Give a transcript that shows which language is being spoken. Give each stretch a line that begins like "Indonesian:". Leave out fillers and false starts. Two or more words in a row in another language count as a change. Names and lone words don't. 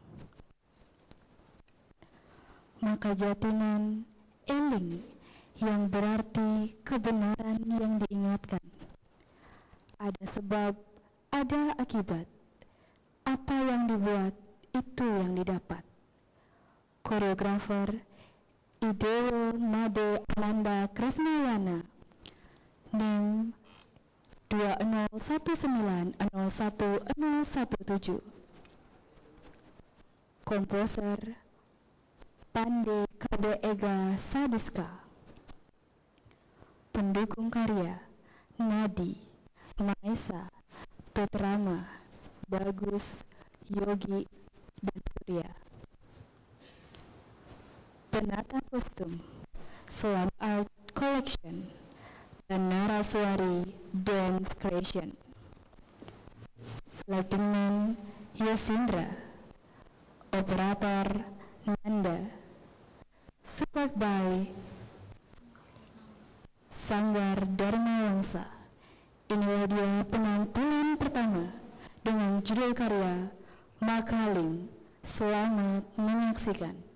Indonesian: Maka jatinan eling, yang berarti kebenaran yang diingatkan. Ada sebab, ada akibat. Apa yang dibuat, itu yang didapat. Koreografer Idewo Made Ananda Krisnayana, NIM 2019011017. Komposer Pande Kade Ega Sadiska. Pendukung karya Nadi, Maesa, Tutrama, Bagus, Yogi, dan Surya. Penata kostum Slam Art Collection dan Naraswari Dance Creation.
English: Lighting Man
Indonesian: Yosindra, Operator Nanda,
English: support by
Indonesian: Sanggar Dharma Wangsa. Inilah dia penampilan pertama dengan judul karya Makaling. Selamat menyaksikan.